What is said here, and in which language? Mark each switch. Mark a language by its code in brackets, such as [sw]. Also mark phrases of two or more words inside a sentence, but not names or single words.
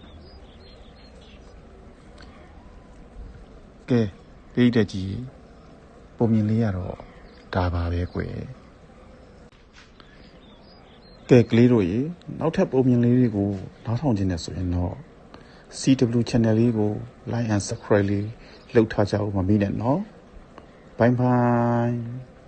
[my] ကဲဒီတက်ကြီးပုံမြင်လေးရတော့ဒါပါပဲကွယ်ကဲကလေးတို့ရေနောက်ထပ်ပုံမြင်လေးတွေကိုနားထောင်ခြင်းနဲ့ဆိုရင်တော့ CW channel လေးကို [en] like and subscribe [my] လေးလုပ်ထားကြအောင်မမေ့နဲ့နော်ဘိုင်ဘိုင်